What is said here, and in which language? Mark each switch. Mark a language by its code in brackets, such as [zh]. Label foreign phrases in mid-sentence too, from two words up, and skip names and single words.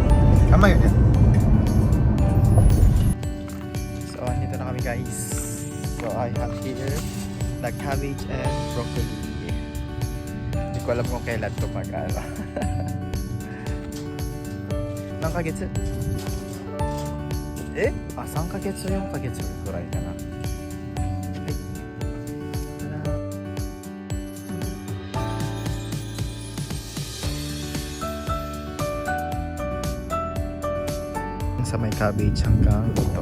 [ja] 甘いよね。 [tl] So, andito na kami guys. [en] So, I have here the cabbage and broccoli. [tl] Hindi ko alam kung kailan ito mag-ano. [ja] 何ヶ月? 3ヶ月4ヶ月くらいかな。 [tl] Sa may cabbage hanggang ito.